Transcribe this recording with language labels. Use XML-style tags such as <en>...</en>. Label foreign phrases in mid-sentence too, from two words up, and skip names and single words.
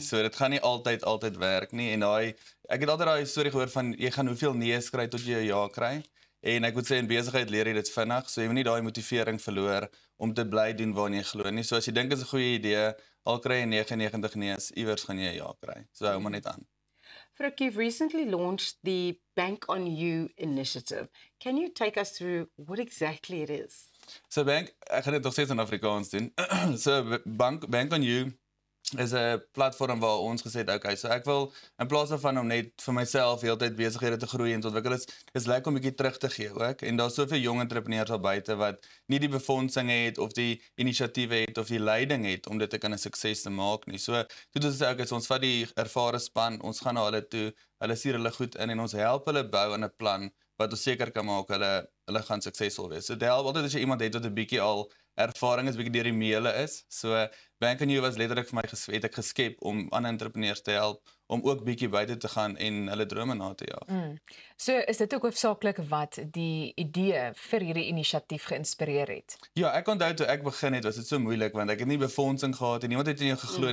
<af>So dit gaan nie altyd werk nie. En ek het altyd daai storie gehoor van jy gaan hoeveel nee's kry tot jy 'n ja kry. En ek moet sê in besigheid leer jy dit vinnig, so jy moet nie daai motivering verloor om te bly doen waarna jy glo nie. So as jy dink is 'n goeie idee, al kry jy 99 nee's, iewers gaan jy 'n ja kry. So hou maar net aan. Frik,</af> <en>you've recently launched the Bank on You initiative. Can you take us through what exactly it is?</en> <af>So ek gaan dit nog steeds in Afrikaans doen. So Bank on You is 'n platform waar ons gesê het, okay, so ek wil in plaas daarvan om net vir myself heeltyd besighede te groei en te ontwikkel, is lekker om 'n bietjie terug te gee ook. En daar's soveel jong entrepreneurs daar buite wat nie die befondsing het of die inisiatiewe het of die leiding het om dit te kan 'n sukses te maak nie. So toe ons sê, okay, so ons vat die ervare span, ons gaan na hulle toe, hulle stuur hulle goed in en ons help hulle bou aan 'n plan wat ons seker kan maak hulle gaan suksesvol wees. So dit help altyd as jy iemand het wat 'n bietjie al ervaring is, bietjie deur die meele is. So Bank on You was letterlik vir my geskep om ander entrepreneurs te help om ook bietjie buite te gaan en hulle drome na te jaag. So is dit ook hoofsaaklik wat die idee vir hierdie inisiatief geïnspireer het? Ja, ek onthou toe ek begin het, was dit so moeilik want ek het nie befondsing gehad en niemand het in jou geglo nie.</af>